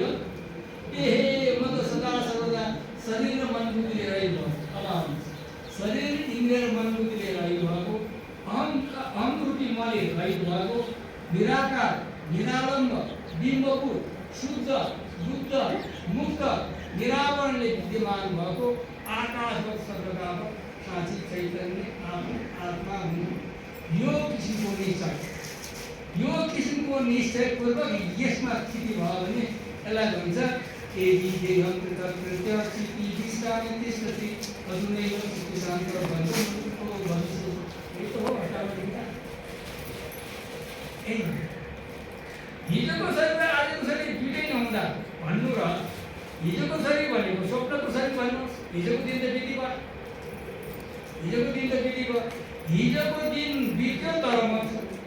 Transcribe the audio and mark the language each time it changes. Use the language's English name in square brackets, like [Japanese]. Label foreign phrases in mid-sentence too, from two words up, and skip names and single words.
[Nepali] ए म त सदा सर्वदा शरीर र मन बुद्धि लिएर आइभएको, अब शरीर इन्द्रिय र मन बुद्धि लिएर आइभएको, अहम रूपी मले रहित भएको, निराकार निरालम्ब बिम्बपुर शुद्ध बुद्ध मुक्त निरावरणले विद्यमान भएको आकाशवत् सर्वव्यापक साँची चैतन्य आत्मा हुनु। यो किसिमको निश्चय, यो किसिमको निश्चयपूर्वक यसमा स्थिति भयो भने यसलाई भन्छ [Sanskrit] यदि देहं कृतकृत्य चित्ति विश्रामि तिष्ठति अधुनैव चित्ति शान्त भविष्यति भविष्यति। [Nepali] यो त हो हटावटा। हिजोको शरीर र आजको शरीर दुइटै नहुँदा भन्नु र हिजोको शरीर भनेको स्वप्नको शरीर भन्नुहोस्। हिजोको दिन त बिति भयो, हिजोको दिन त बिति भयो, हिजोको दिन बित्यो तर म छु।